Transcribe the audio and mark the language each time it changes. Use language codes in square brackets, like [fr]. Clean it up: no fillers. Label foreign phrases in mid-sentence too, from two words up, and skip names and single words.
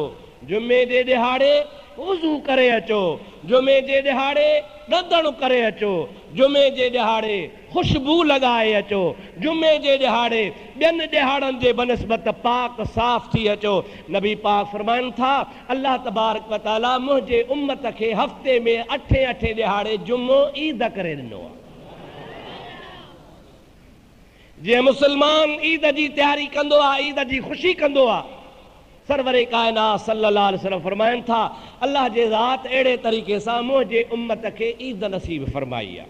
[sd] जुमे जे दिहाड़े वुज़ू करे अचो, जुमे जे दिहाड़े ॾंदण करे अचो, जुमे जे दिहाड़े खुशबू लगाए अचो, जुमे जे दिहाड़े ॿियनि दिहाड़नि जे बनस्बत पाक साफ़ थी अचो। नबी पाक फरमाइनि था [ar] الله تبارك وتعالى [sd] मुंहिंजे उम्मत खे हफ़्ते में 8 दिहाड़े जुमो ईद करे ॾिनो आहे। जे मुसलमान ईद जी तैयारी कंदो आहे, ईद जी ख़ुशी कंदो आहे, सरवरे कायनात [ar] صلى الله عليه وسلم [sd] फरमाइनि था अल्लाह जे ज़ात अहिड़े तरीक़े सां मुंहिंजे उम्मत खे ईद नसीब फरमाई आहे।